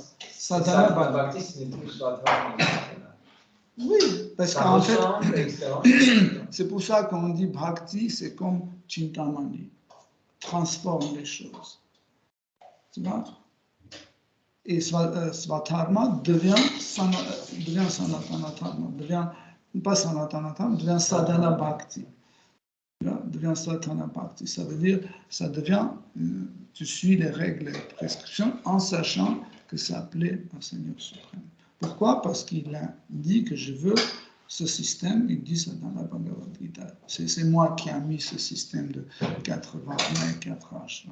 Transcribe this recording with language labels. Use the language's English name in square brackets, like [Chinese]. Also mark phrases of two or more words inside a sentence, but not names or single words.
[Sanskrit] Sadhana Bhakti, [French] ce n'est plus Svatharma. Oui, parce ça qu'en fait, etc. C'est pour ça qu'on dit Bhakti, c'est comme Chintamani, transforme les choses. Tu vois? Et Svatharma devient [Sanskrit] Sanatana Dharma, [French] pas [Sanskrit] Sanatana Dharma, [French] devient [Sanskrit] Sadhana Bhakti. [French] Devient [Sanskrit] Sadhana Bhakti. [French] Ça veut dire, ça devient, tu suis les règles et les prescriptions en sachant que ça plaît au Seigneur suprême. Pourquoi? Parce qu'il a dit que je veux ce système, il dit ça dans la Bhagavad Gita. C'est moi qui ai mis ce système de 4 varnas et 4 ashrams.